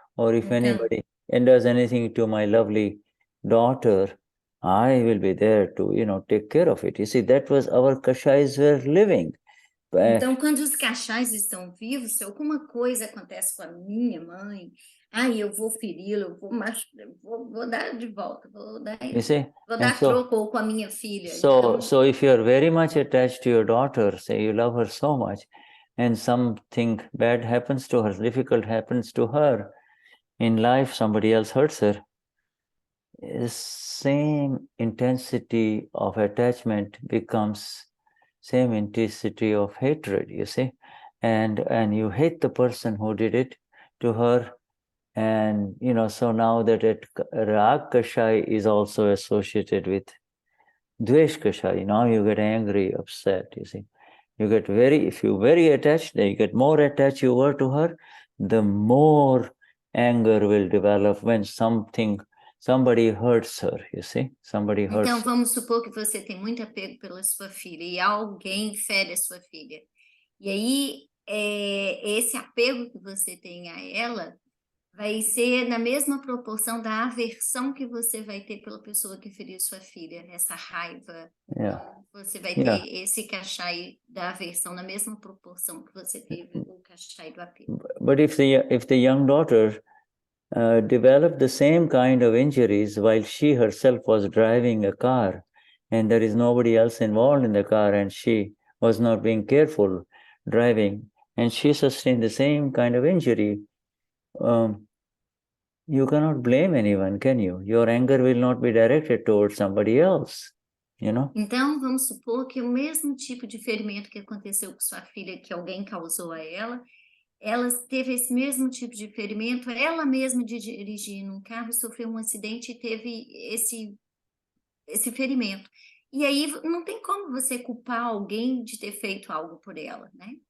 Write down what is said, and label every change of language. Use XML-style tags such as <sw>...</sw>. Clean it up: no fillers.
<en>Or if anybody does anything to my lovely daughter, I will be there to, take care of it. You see, that was our Kashayas were living.</en> <pt>Então, quando os cachais estão vivos, se alguma coisa acontece com a minha mãe, eu vou feri-la, vou dar de volta, vou dar troco com a minha filha.</pt> <en>So if you are very much attached to your daughter, say you love her so much, and something bad happens to her, difficult happens to her in life, somebody else hurts her, same intensity of attachment becomes same intensity of hatred, you see, and you hate the person who did it to her, and so now that Rag Kashaya is also associated with Dvesh Kashaya, now you get angry, upset, you see. If you're very attached, then you get more attached you were to her, the more anger will develop when somebody hurts her, you see? Somebody hurts her.</en> <pt>Então, vamos supor que você tem muito apego pela sua filha e alguém fere a sua filha. E aí, esse apego que você tem a ela vai ser na mesma proporção da aversão que você vai ter pela pessoa que feriu sua filha, essa raiva. Você vai ter esse Kashaya da aversão na mesma proporção que você teve o Kashaya do apego.</pt> <en>But if the young daughter developed the same kind of injuries while she herself was driving a car, and there is nobody else involved in the car, and she was not being careful driving, and she sustained the same kind of injury, you cannot blame anyone, can you? Your anger will not be directed towards somebody else, you know?</en> <pt>Então, vamos supor que o mesmo tipo de ferimento que aconteceu com sua filha, que alguém causou a ela teve esse mesmo tipo de ferimento, ela mesma de dirigir num carro, sofreu um acidente e teve esse ferimento. E aí não tem como você culpar alguém de ter feito algo por ela, né?</pt>